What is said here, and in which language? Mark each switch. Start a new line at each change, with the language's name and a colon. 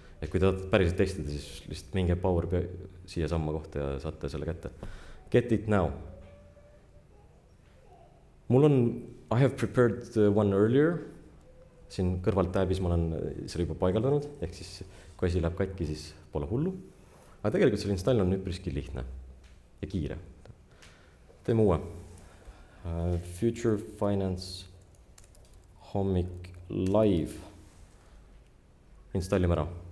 Estonian: Et kui te päriselt testida, siis lihtsalt minge Power BI siia samma kohta ja saate selle kätte.
English: Get it now.
Estonian: Mul on,
English: I have prepared one earlier.
Estonian: Siin kõrvalt tabis ma olen selle juba paigaldanud, ehk siis kui asi läheb katki, siis pole hullu. Aga tegelikult selle install on üpriski lihtne ja kiire. Teeme uue. Future Finance hommik live. Installime ära.